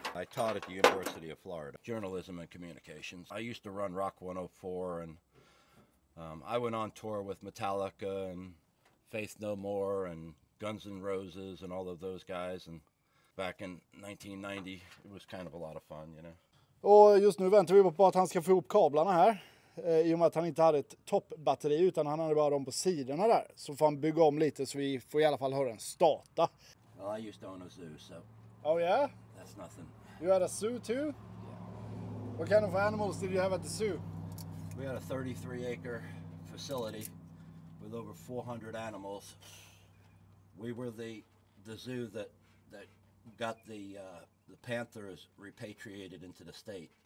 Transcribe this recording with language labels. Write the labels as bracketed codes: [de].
[en] I taught at the University of Florida, journalism and communications. I used to run Rock 104, and I went on tour with Metallica and Faith No More and Guns N' Roses and all of those guys, and back in 1990 it was kind of a lot of fun, you know. [sv] Och just nu väntar vi på att han ska få ihop kablarna här. I och med att han inte hade ett toppbatteri utan han hade bara dem på sidorna där. Så får han bygga om lite så vi får i alla fall höra den starta. [en] Well, I used to own a zoo, so. Oh yeah? That's nothing. You had a zoo too? Yeah. What kind of animals did you have at the zoo? We had a 33-acre facility with over 400 animals. We were the zoo that got the panthers repatriated into the state.